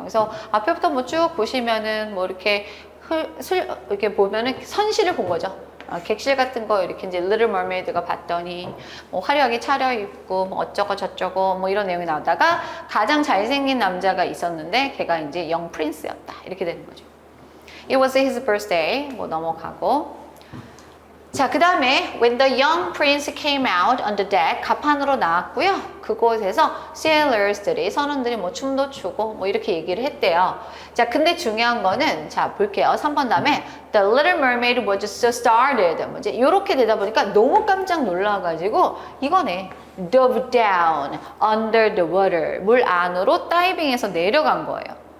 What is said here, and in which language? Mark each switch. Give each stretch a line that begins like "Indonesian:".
Korean: 그래서 앞에부터 뭐 쭉 보시면은 뭐 이렇게 이렇게 보면은 선실을 본 거죠. 객실 같은 거 이렇게 이제 Little Mermaid가 봤더니 뭐 화려하게 차려입고 뭐 어쩌고 저쩌고 뭐 이런 내용이 나오다가 가장 잘생긴 남자가 있었는데 걔가 이제 영 프린스였다 이렇게 되는 거죠.
English: It was his birthday
Korean: 뭐 넘어가고 자, 그 다음에
English: when the young prince came out on the deck
Korean: 갑판으로 나왔고요. 그곳에서 sailors,들이 선원들이 뭐 춤도 추고 뭐 이렇게 얘기를 했대요. 자, 근데 중요한 거는 자 볼게요. 3번 다음에
English: the little mermaid was just started
Korean: 뭐 이제 이렇게 되다 보니까 너무 깜짝 놀라가지고 이거네.
English: dove down under the water
Korean: 물 안으로 다이빙해서 내려간 거예요.